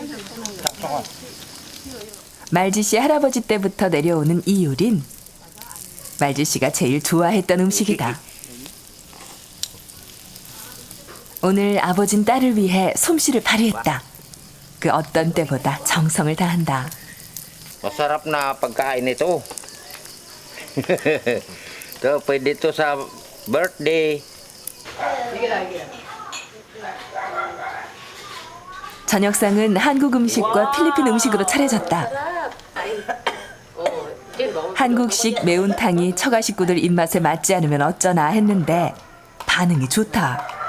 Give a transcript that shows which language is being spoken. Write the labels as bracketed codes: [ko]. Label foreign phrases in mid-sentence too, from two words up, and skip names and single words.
[ko] 말지 씨 할아버지 때부터 내려오는 이 요린. 말지 씨가 제일 좋아했던 음식이다. 오늘 아버진 딸을 위해 솜씨를 발휘했다. 그 어떤 때보다 정성을 다한다. [tl] Masarap na pagkain ito. So, pwede ito sa birthday. [ko] 저녁상은 한국 음식과 필리핀 음식으로 차려졌다. 한국식 매운탕이 처가 식구들 입맛에 맞지 않으면 어쩌나 했는데 반응이 좋다.